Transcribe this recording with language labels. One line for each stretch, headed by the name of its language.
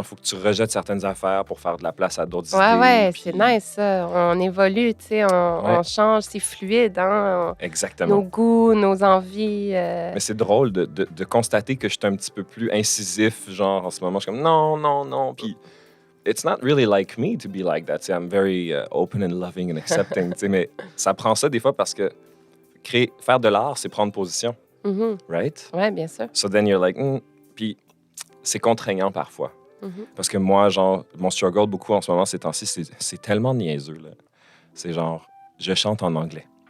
French: Il faut que tu rejettes certaines affaires pour faire de la place à d'autres idées. Ouais, puis... c'est nice ça. On évolue, tu sais, on change, c'est fluide, hein. Exactement. Nos goûts, nos envies. Mais c'est drôle de constater que je suis un petit peu plus incisif, genre en ce moment. Je suis comme non, non, non. Puis
English: it's not really like me to be like that. I'm very open and loving and accepting.
French: Mais ça prend ça des fois parce que faire de l'art, c'est prendre position. Mm-hmm.
English: Right?
French: Oui, bien sûr.
English: So then you're like,
French: Puis c'est contraignant parfois. Mm-hmm. Parce que moi, genre, mon struggle beaucoup en ce moment, ces temps-ci, c'est tellement niaiseux. Là. C'est genre, je chante en anglais.